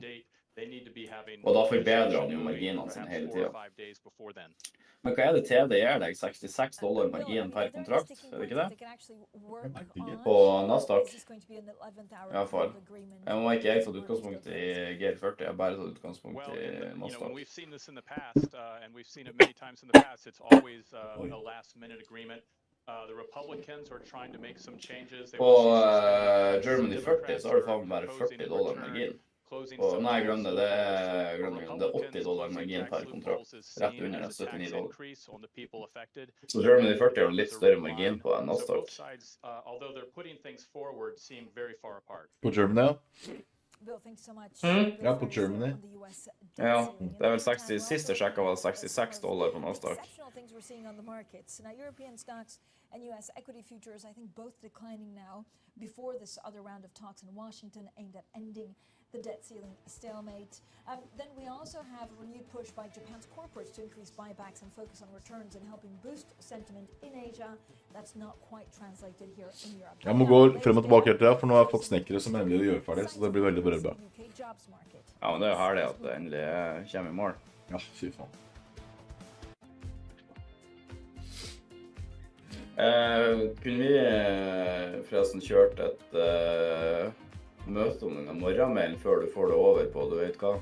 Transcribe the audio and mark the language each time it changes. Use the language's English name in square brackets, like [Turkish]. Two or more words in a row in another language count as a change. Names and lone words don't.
[Norwegian] Og da forbedrer han jo marginene sine hele tiden. Men hva er det TD gjør deg? $66 margin per kontrakt, er det ikke det? På Nasdaq? I hvert fall. Jeg må ikke tatt utgangspunkt i G40, jeg bare tatt utgangspunkt i Nasdaq. [English] We've seen this in the past, and we've seen it many times in the past. It's always a last-minute agreement. The Republicans are trying to make some changes. [Norwegian] På Germany 40 så har du faen bare $40 margin. Nei, glem det. Det er $80 margin per kontrakt, rett under den $79. Så Germany 40 har litt større margin på enn Nasdaq. På Germany, ja. Ja, på Germany. Ja, det er vel 60, siste sjekket var $66 på Nasdaq. [English] And U.S. equity futures, I think both declining now before this other round of talks in Washington aimed at ending the debt ceiling stalemate. Then we also have a renewed push by Japan's corporates to increase buybacks and focus on returns and helping boost sentiment in Asia. That's not quite translated here in Europe. [Norwegian] Jeg må gå frem og tilbake helt til, for nå har jeg fått snekkere som endelig gjør ferdig, så det blir veldig bra. Ja, men det er jo herlig at det endelig kommer i mål. Ja, fy faen. Kunne vi forresten kjørt et møte om denne morgenmailen før du får det over på, du vet hva?